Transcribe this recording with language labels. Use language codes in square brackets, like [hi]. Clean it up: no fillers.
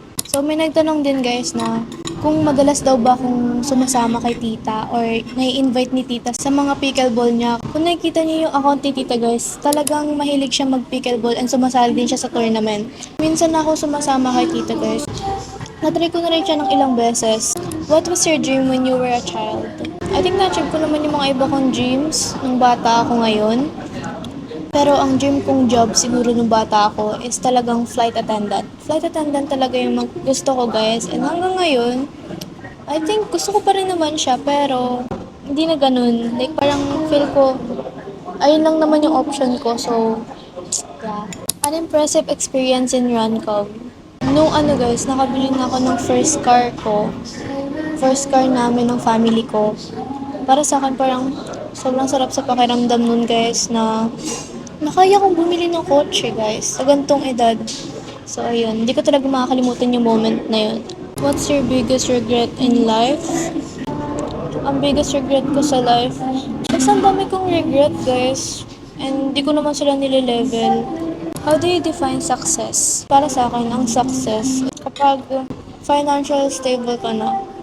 [tl] So, may nagtanong din, guys, na kung madalas daw ba akong sumasama kay tita or nai-invite ni tita sa mga pickleball niya. Kung nakikita niyo yung account ni tita, guys, talagang mahilig siya mag-pickleball and sumasali din siya sa tournament. Minsan na ako sumasama kay tita, guys. Natry ko na rin siya ng ilang beses. [en] What was your dream when you were a child? I think [tl] na-achieve ko naman yung mga iba kong dreams nung bata ako ngayon. Pero ang dream kong job siguro nung bata ako is talagang flight attendant. Flight attendant talaga yung gusto ko, guys. And hanggang ngayon, [en] I think [tl] gusto ko pa rin naman siya pero hindi na ganun. Like parang feel ko, ayun lang naman yung option ko. [en] So, yeah. An impressive experience in Runcog. [tl] Nung guys, nakabili na ako ng first car ko. First car namin ng family ko. Para sa akin parang sobrang sarap sa pakiramdam nun, guys, na nakaya kong bumili ng kotse, guys, sa gantong edad. So, ayun. Hindi ko talaga makakalimutan yung moment na yun. [en] What's your biggest regret in life? [tl] Ang biggest regret ko sa life? Kasi ang dami kong regret, guys. And hindi ko naman sila nile-level. [en] How do you define success? [tl] Para sa akin, ang success, kapag financially stable ka na.